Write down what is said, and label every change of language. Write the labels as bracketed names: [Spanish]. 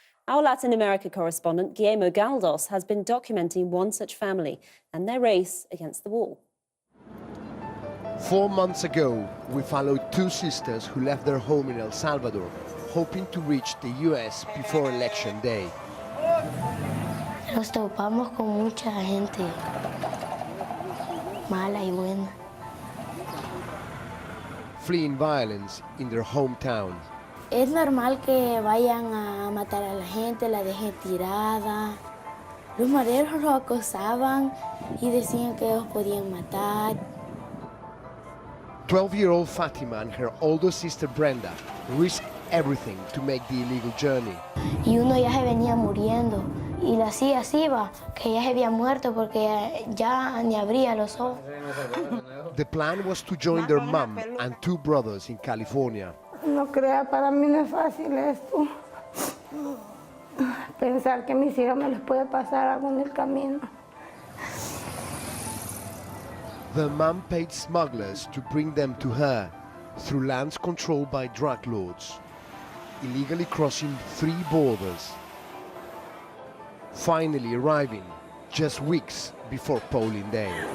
[English] Our Latin America correspondent, Guillermo Galdos, has been documenting one such family and their race against the wall. 4 months ago, we followed two sisters who left their home in El Salvador, hoping to reach the US before Election Day. [Spanish] Nos topamos con mucha gente mala y buena. [English] Fleeing violence in their hometown. [Spanish] Es normal que vayan a matar a la gente, la dejen tirada. Los maderos los acosaban y decían que ellos podían matar. [English] 12-year-old Fatima and her older sister Brenda risked everything to make the illegal journey. [Spanish] Y uno ya se venía muriendo. Y la tía así va, que ya se había muerto porque ya ni abría los ojos. [English] The plan was to join their mom and two brothers in California. [Spanish] No crea, para mí no es fácil esto. Pensar que mis hijos me les puede pasar algo en el camino. [English] The mom paid smugglers to bring them to her through lands controlled by drug lords, illegally crossing 3 borders, finally arriving just weeks before polling day.